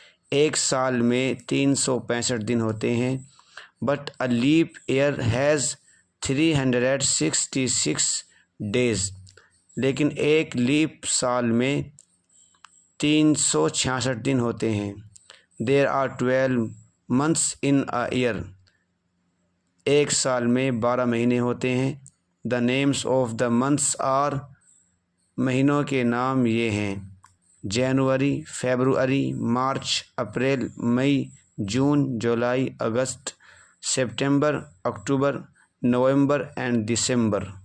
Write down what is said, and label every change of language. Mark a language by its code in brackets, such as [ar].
[ur] ایک سال میں 365 دن ہوتے ہیں. [en] But a leap year has 366 days. [ur] لیکن ایک لیپ سال میں 366 دن ہوتے ہیں. [en] There are 12 months in a year. [ur] ایک سال میں 12 مہینے ہوتے ہیں. [en] The names of the months are. [ur] مہینوں کے نام یہ ہیں: جنوری، February, March, April, May, June, July, August, September, October, November and December.